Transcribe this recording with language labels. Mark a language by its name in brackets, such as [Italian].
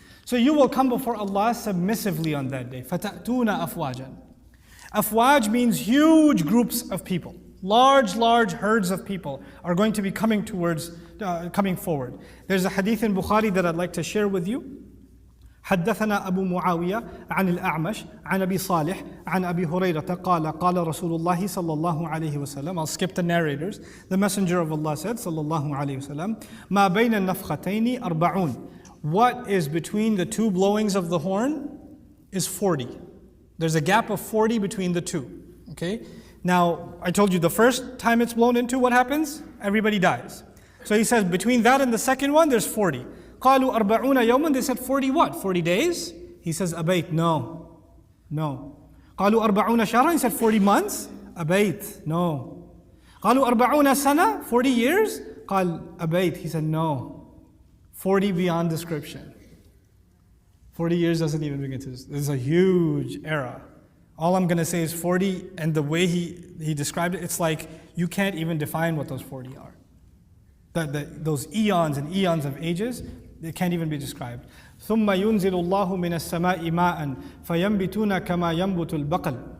[English] So you will come before Allah submissively on that day. [Arabic] فَتَأْتُونَ أَفْوَاجًا. [English] Afwaj means huge groups of people. Large herds of people are going to be coming forward. There's a hadith in Bukhari that I'd like to share with you. [Arabic] حدثنا أبو معاوية عن الأعمش عن أبي صالح عن أبي هريرة قال قال رسول الله صلى الله عليه وسلم. [English] I'll skip the narrators. The Messenger of Allah said صلى الله عليه وسلم [Arabic] ما بين النفختين 40. [English] What is between the two blowings of the horn is 40. There's a gap of 40 between the two. Okay? Now, I told you the first time it's blown into, what happens? Everybody dies. So he says between that and the second one, there's 40. [Arabic] قالوا 40 يوما. [English] They said 40 what? 40 days? He says [Arabic] أبيت. [English] No. [Arabic] قالوا 40 شهرا. [English] He said 40 months? [Arabic] أبيت. [English] No. [Arabic] قالوا 40 سنة. [English] 40 years? [Arabic] قال أبيت. [English] He said no. 40 beyond description. 40 years doesn't even begin to. This is a huge era. All I'm going to say is 40, and the way he described it, it's like you can't even define what those 40 are. those eons and eons of ages, they can't even be described. [Arabic] ثم ينزل الله من السماء ماء فينبتون كما ينبت البقل.